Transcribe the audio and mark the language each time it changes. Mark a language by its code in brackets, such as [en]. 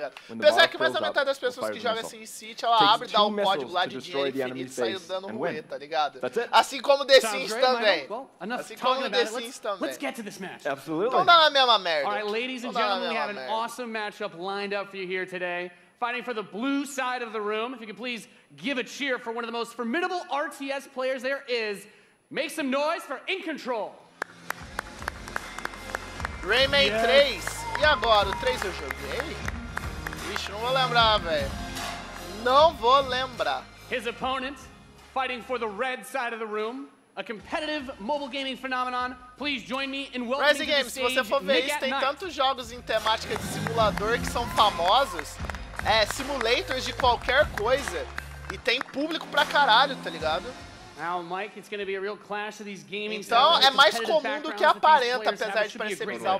[pt] Apesar que mais da metade das pessoas que jogam SimCity, ela abre e dá o código lá de dinheiro infinito e sai dando ruê, tá ligado? Assim como The Sims também. Assim como The Sims também. [en] Let's get to this match. [pt] Então dá na mesma merda. [en] All right, ladies and gentlemen, we have an awesome matchup lined up for you here today. Fighting for the blue side of the room. If you could please give a cheer for one of the most formidable RTS players there is. Make some noise for In Control. [pt] Rayman 3. E agora? O 3 eu joguei? Ixi, não vou lembrar, velho. Não vou lembrar. [en] His opponent, fighting for the red side of the room. A competitive mobile gaming phenomenon. Please join me in welcoming to the stage, [pt] se você for ver isso, tem tantos jogos em temática de simulador que são famosos. Simulators de qualquer coisa. E tem público pra caralho, tá ligado? Então é mais comum do que aparenta, apesar de parecer bizarro.